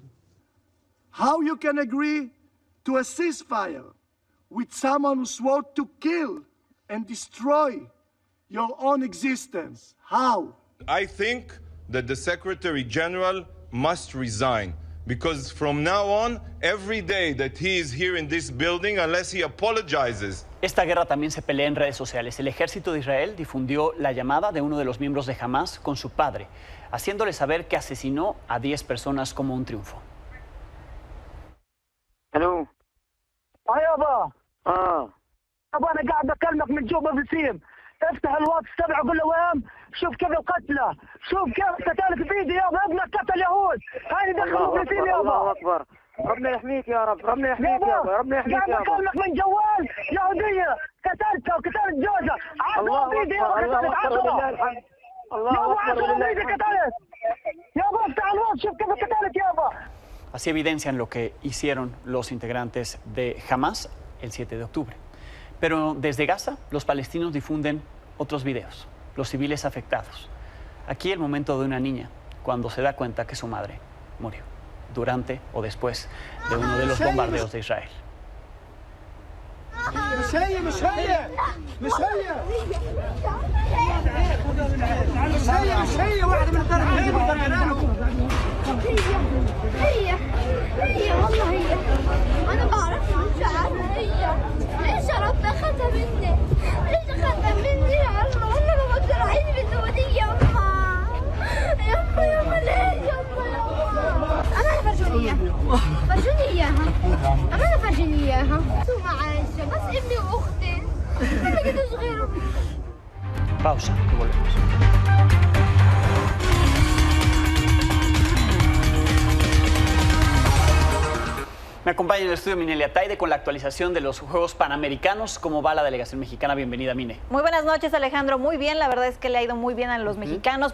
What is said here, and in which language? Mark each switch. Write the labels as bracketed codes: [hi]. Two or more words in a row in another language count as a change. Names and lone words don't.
[en] How you can agree to a ceasefire with someone who swore to kill and destroy your own existence? How? I think that the Secretary General must resign. Because from now on, every day that he is here in this building, unless he apologizes. [es] Esta guerra también se pelea en redes sociales. El ejército de Israel difundió la llamada de uno de los miembros de Hamas con su padre, haciéndole saber que asesinó a 10 personas como un triunfo. [ar] الو يابا ابا انا قاعد بكلمك من جوا بسيم افتح الواتس تبعه قول له وين شوف كيف القتله شوف كيف قتلت بايدي يابا ابنك قتل يهود هاي دخلوا فلسطين يابا الله اكبر ربنا يحميك يا رب ربنا يحميك يابا ربنا يحميك يابا قاعد بكلمك من جوال يهوديه قتلتها وقتلت جوزها عصوا بايدي يابا قتلت عصوا الله اكبر بايدي قتلت يابا افتح الواتس شوف كيف قتلت يابا. [es] Así evidencian lo que hicieron los integrantes de Hamas el 7 de octubre. Pero desde Gaza, los palestinos difunden otros videos, los civiles afectados. Aquí el momento de una niña cuando se da cuenta que su madre murió durante o después de uno de los bombardeos de Israel. [ar] مش هي مش هي مش هي مش هي مش هي واحدة من الطرفين هي والله هي انا بعرف مش عارفه هي ليش ربنا اخذها مني ليش اخذها مني يا الله والله ما بقدر اعيش بدوني يما ليه يما انا فرجوني اياها انا فرجوني اياها شو معاشه بس ابني واختي ما لقيتوش غيره. [es] Pausa y volvemos. Me acompaña en el estudio Mineli Ataide con la actualización de los Juegos Panamericanos. ¿Cómo va la delegación mexicana? Bienvenida, Mine. Muy buenas noches, Alejandro. Muy bien, la verdad es que le ha ido muy bien a los mexicanos.